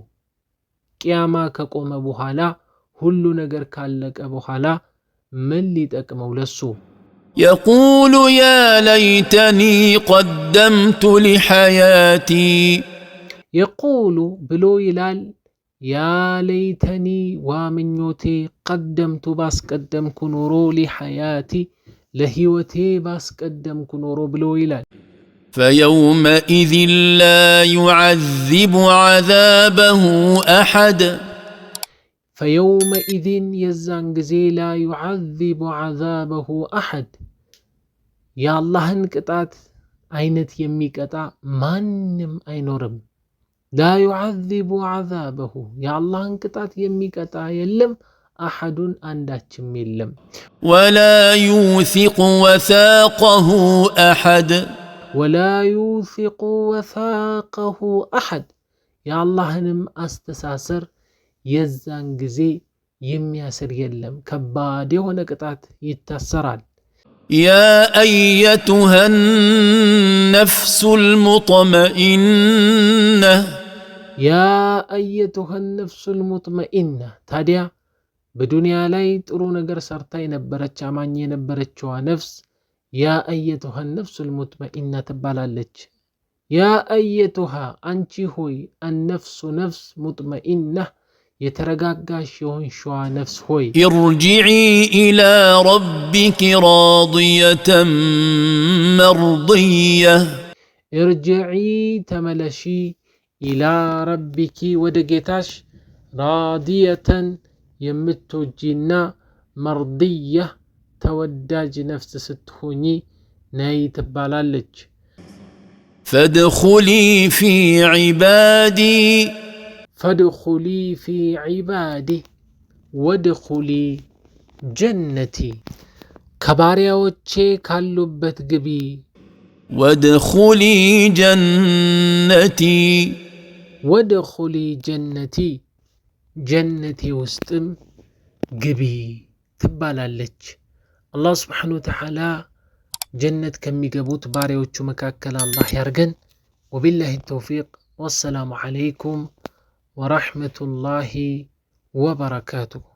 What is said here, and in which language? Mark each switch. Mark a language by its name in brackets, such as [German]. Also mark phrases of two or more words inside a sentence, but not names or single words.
[Amharic] ቂያማ ከቆመ በኋላ ሁሉ ነገር ካለቀ በኋላ ምን ሊጠቅመው ለሱ? [Arabic] يقول يا ليتني قدمت لحياتي [Amharic] يقول ብሎ ይላል [Arabic] يا ليتني [Amharic] ዋምኞቴ ቀደምቱ ባስቀደምኩ ኖሮ ሊሐያቲ ለህይወቴ ባስቀደምኩ ኖሮ ብሎ ይላል። [Arabic] فيومئذ لا يعذب عذابه أحد فيومئذ يزان [Amharic] ጊዜ [Arabic] لا يعذب عذابه أحد [Amharic] የአላህን ቅጣት አይነት የሚቀጣ ማንም አይኖርም። [Arabic] لا يعذب عذابه [Amharic] የአላህን ቅጣት የሚቀጣ የለም። አሐዱን አንዳችም የለም። [Arabic] ولا يوثق وثاقه أحد ولا يوثق وثاقه أحد [Amharic] የአላህንም አስተሳሰር የዛን ጊዜ የሚያስር የለም። ከባድ የሆነ ቅጣት ይታሰራል። [Arabic] يا أيتها النفس المطمئنة يا أيتها النفس المطمئنة [Amharic] ታዲያ በዱንያ ላይ ጥሩ ነገር ሰርታ የነበረች አማኝ የነበረችዋ ነፍስ [Arabic] يا أيتها النفس المطمئنة [Amharic] ትባላለች። [Arabic] يا أيتها [Amharic] አንቺ ሆይ አነፍሱ ነፍስ ሙጥመኢና የተረጋጋሽ የሆንሽዋ ነፍስ ሆይ [Arabic] ارجعي إلى ربك راضية مرضية [Amharic] ارجعي ተመለሺ [Arabic] إلى ربك [Amharic] ወደ ጌታሽ ራዲየተን የምትወጂና መርድያ ተወዳጅ ነፍስ ስትሆኚ ነይ ትባላለች። [Arabic] فادخلي في عبادي فادخلي في عبادي وادخلي جنتي [Amharic] ከባሪያዎቼ ካሉበት ግቢ። [Arabic] وادخلي جنتي وادخلي جنتي [Amharic] ጀነቴ ውስጥም ግቢ ትባላለች። አላህ [Arabic] سبحانه وتعالى [Amharic] ጀነት ከሚገቡት ባሪያዎቹ መካከል አላህ ያርገን። [Arabic] وبالله التوفيق والسلام عليكم ورحمة الله وبركاته።